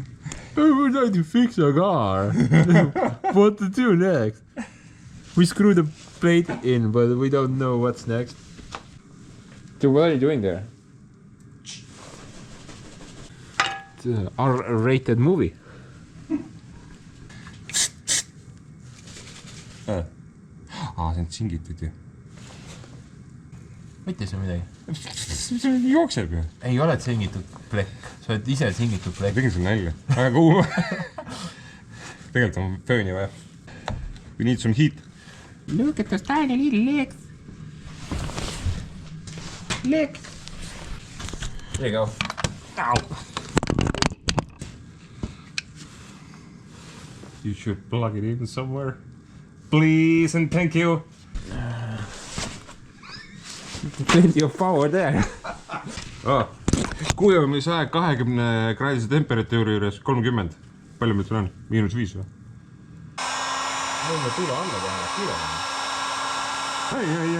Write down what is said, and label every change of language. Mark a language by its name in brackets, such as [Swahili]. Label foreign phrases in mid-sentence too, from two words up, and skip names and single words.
[English] I would like to fix a car. What to do next? We screwed the plate in, but we don't know what's next. So what are you doing there? It's an R-rated movie. [Estonian] See on singitud ju. Mitte see midagi. See jookseb ju. Ei ole singitud plekk. Sa oled ise singitud plekk. Tegin sulle nalja. Väga kuuma. Tegelikult on fööni vaja. [English] We need some heat. Look at those tiny little legs. Legs. There you go. Ow. You should plug it in somewhere. Please and thank you. Plenty of power there. [Estonian] Kuivamise aeg 20 kraadise temperatuuri juures 30. Palju meil seal on? -5 või? Võime tule alla teha, kiire.